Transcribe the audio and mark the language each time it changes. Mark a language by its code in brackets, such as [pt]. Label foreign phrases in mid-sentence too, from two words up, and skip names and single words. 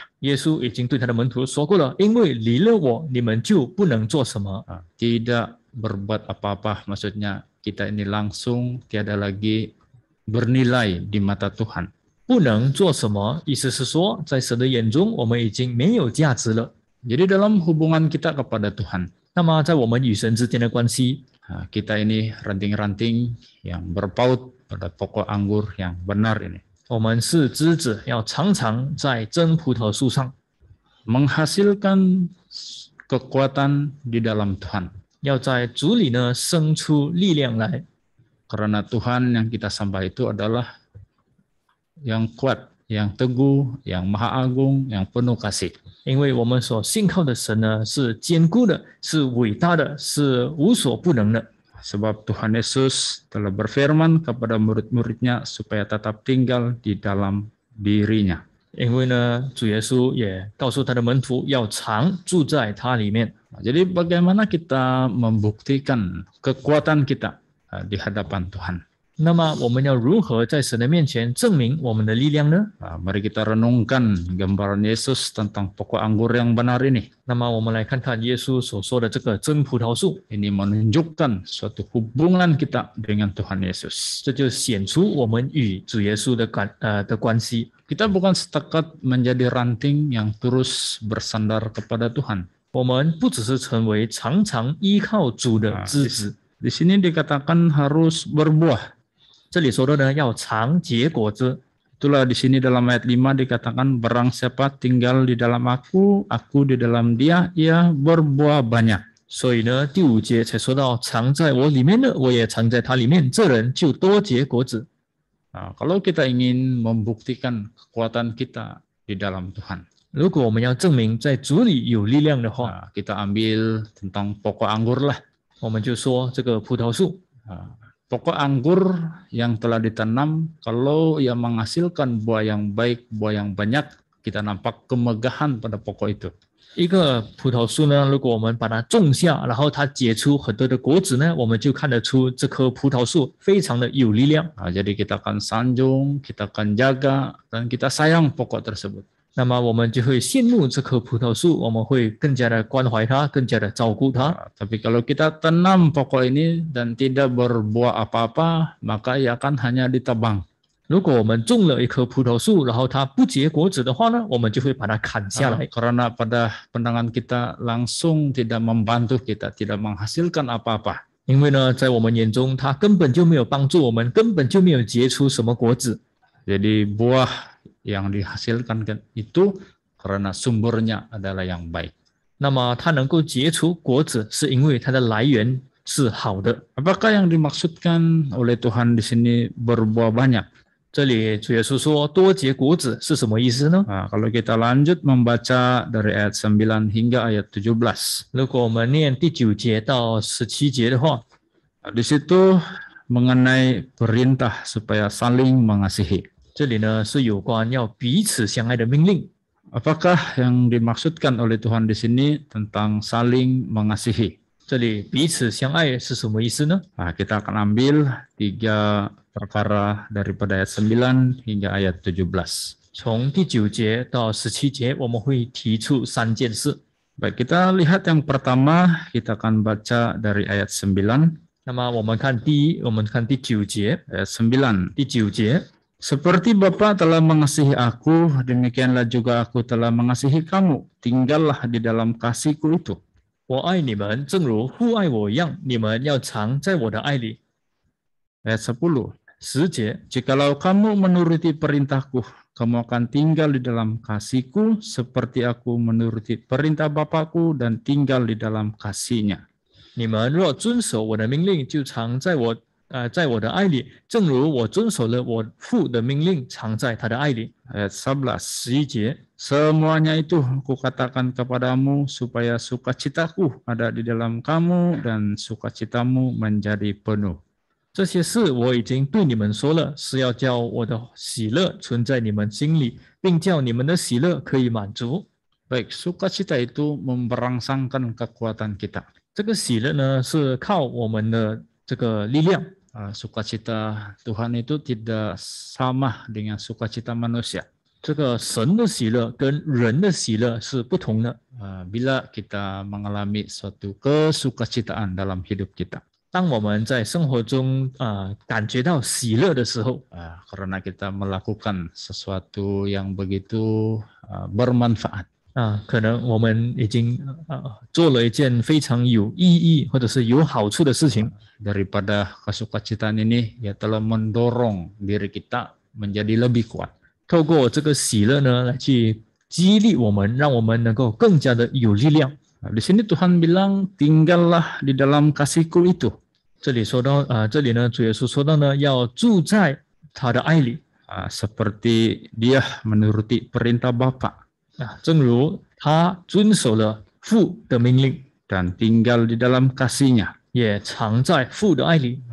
[zh] 耶稣已经对他的门徒说过了，因为离了我，你们就不能做什么。 [ms] Tidak berbuat apa-apa, maksudnya kita ini langsung tiada lagi bernilai di mata Tuhan. [zh] 不能做什么，意思是说，在神的眼中，我们已经没有价值了。 [ms] Jadi dalam hubungan kita kepada Tuhan, [zh] 那么，在我们与神之间的关系， [ms] kita ini ranting-ranting yang berpaut pada pokok anggur yang benar ini. [zh] 我们是枝子，要常常在真葡萄树上， [ms] Menghasilkan kekuatan di dalam Tuhan. [zh] 要在主里呢生出力量来。 [ms] Karena Tuhan yang kita sembah itu adalah yang kuat, yang teguh, yang maha agung, yang penuh kasih. [zh] 因为我们所信靠的神呢是坚固的，是伟大的，是无所不能的。 [ms] Sebab Tuhan Yesus telah berfirman kepada murid-muridnya supaya tetap tinggal di dalam dirinya. [zh] 因为呢，主耶稣也告诉他的门徒要常住在他里面。 [ms] Jadi bagaimana kita membuktikan kekuatan kita di hadapan Tuhan? [zh] 那么我们要如何在神的面前证明我们的力量呢？ [ms] Mari kita renungkan gambaran Yesus tentang pokok anggur yang benar ini. [zh] 那么我们来看看耶稣所说的这个真葡萄树， [ms] Ini menunjukkan suatu hubungan kita dengan Tuhan Yesus. [zh] 这就显出我们与主耶稣的关系。 [ms] Kita bukan setakat menjadi ranting yang terus bersandar kepada Tuhan. [zh] 我们不只是成为常常依靠主的枝子， [ms] Di sini dikatakan harus berbuah. [zh] 这里说的呢要常结果子。 [ms] Itulah di sini dalam ayat 5 dikatakan barang siapa tinggal di dalam aku di dalam dia, ia berbuah banyak. [zh] 所以呢，第5节才说到常在我里面的，我也常在他里面，这人就多结果子。 [ms] Kalau kita ingin membuktikan kekuatan kita di dalam Tuhan, [zh] 如果我们要证明在主里有力量的话， [ms] kita ambil tentang pokok anggur lah. [zh] 我们就说这个葡萄树。 [ms] Pokok anggur yang telah ditanam, kalau ia menghasilkan buah yang baik, buah yang banyak, kita nampak kemegahan pada pokok itu. [zh] 一个葡萄树呢，如果我们把它种下，然后它结出很多的果子呢，我们就看得出这棵葡萄树非常的有力量。 [ms] Jadi kita akan sanjung, kita akan jaga, dan kita sayang pokok tersebut. [zh] 那么我们就会羡慕这棵葡萄树，我们会更加的关怀它，更加的照顾它。 [ms] Tapi kalau kita tanam pokok ini dan tidak berbuah apa-apa, maka ia akan hanya ditebang. [zh] 如果我们种了一棵葡萄树，然后它不结果子的话呢，我们就会把它砍下来。 [ms] Karena pada pandangan kita langsung tidak membantu kita, tidak menghasilkan apa-apa. [zh] 因为呢，在我们眼中，它根本就没有帮助我们，根本就没有结出什么果子。 [ms] Jadi buah yang dihasilkan itu karena sumbernya adalah yang baik. [zh] 那么它能够结出果子，是因为它的来源是好的。 [ms] Apakah yang dimaksudkan oleh Tuhan di sini berbuah banyak? [zh] 这里主耶稣说多结果子是什么意思呢？ [ms] Kalau kita lanjut membaca dari ayat 9 hingga ayat 17. [zh] 如果我们念第9节到17节的话， [ms] Di situ mengenai perintah supaya saling mengasihi. [zh] 这里呢是有关要彼此相爱的命令。 [ms] Apakah yang dimaksudkan oleh Tuhan di sini tentang saling mengasihi? [zh] 这里彼此相爱是什么意思呢？ [ms] Kita akan ambil 3 perkara daripada ayat 9 hingga ayat 17. [zh] 从第9节到17节，我们会提出3件事。 [ms] Baik, kita lihat yang pertama, kita akan baca dari ayat 9. [zh] 那么我们看第9节， [ms] Ayat 9. [zh] 第9节， [ms] Seperti Bapa telah mengasihi aku, demikianlah juga aku telah mengasihi kamu. Tinggallah di dalam kasihku itu. [zh] 我爱你们，正如父爱我一样，你们要常在我的爱里。 [ms] Ayat 10. [zh] 10节， [ms] Jikalau kamu menuruti perintahku, kamu akan tinggal di dalam kasihku, seperti aku menuruti perintah Bapakku dan tinggal di dalam kasihnya. [zh] 你们若遵守我的命令，就常在我的爱里，正如我遵守了我父的命令，常在他的爱里。 [ms] Ayat 11. [zh] 11节， [ms] Semuanya itu kukatakan kepadamu supaya sukacitaku ada di dalam kamu dan sukacitamu menjadi penuh. [zh] 这些事我已经对你们说了，是要叫我的喜乐存在你们心里，并叫你们的喜乐可以满足。 [ms] Baik, sukacita itu memberangsangkan kekuatan kita. [zh] 这个喜乐呢，是靠我们的这个力量。 [ms] Sukacita Tuhan itu tidak sama dengan sukacita manusia. [zh] 这个神的喜乐跟人的喜乐是不同的。 [ms] Bila kita mengalami suatu kesukacitaan dalam hidup kita. [zh] 当我们在生活中感觉到喜乐的时候， [ms] Karena kita melakukan sesuatu yang begitu bermanfaat. [zh] 可能我们已经做了一件非常有意义或者是有好处的事情。 [ms] Daripada kesukacitaan ini, ia telah mendorong diri kita menjadi lebih kuat. [zh] 透过这个喜乐呢，来去激励我们，让我们能够更加的有力量。 [ms] Di sini Tuhan bilang, tinggallah di dalam kasihku itu. [zh] 这里说到这里呢，主耶稣说到呢，要住在他的爱里。 [ms] Seperti dia menuruti perintah Bapa. [zh] 正如他遵守了父的命令， [ms] Dan tinggal di dalam kasihnya. [zh] 也常在父的爱里。